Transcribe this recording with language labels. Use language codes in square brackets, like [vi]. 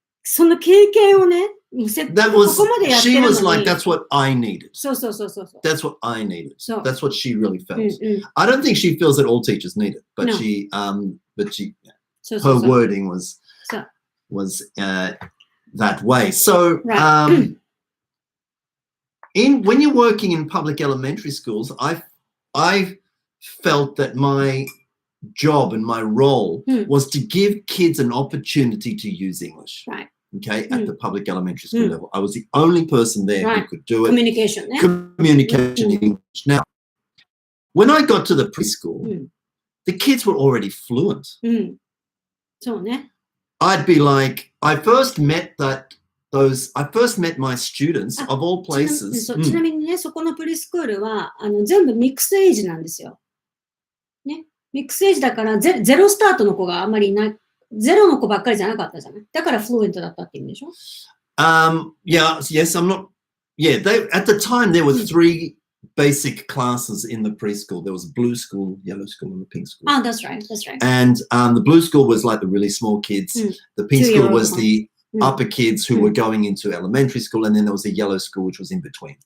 [ja] その経験をね、ここまでやってるのに。 [en] She was like, that's what I needed. [ja] そう。 [en] That's what I needed. That's what she really felt. I don't think she feels that all teachers need it, but her wording was that way. So, when you're working in public elementary schools, I felt that my job and my role was to give kids an opportunity to use English. Right. okay, at the public elementary school level. I was the only person there who could do it. Communication ね。 Communication in English. Now, when I got to the preschool, the kids were already fluent. [ja] そうね。 [en] I'd be like, I first met my students of all places. [ja] ちなみにね、そこのプリスクールは、全部ミックスエイジなんですよ。ね。ミックスエイジだから、ゼロスタートの子があんまりいない。ゼロの子ばっかりじゃなかったじゃない。だからフルエントだったって意味でしょ？ [en] Yes, I'm not. Yeah, at the time there were 3 basic classes in the preschool. There was a blue school, yellow school, and the pink school. Ah, that's right. That's right. And the blue school was like the really small kids. The pink school was the upper kids who were going into elementary school, and then there was a yellow school which was in between.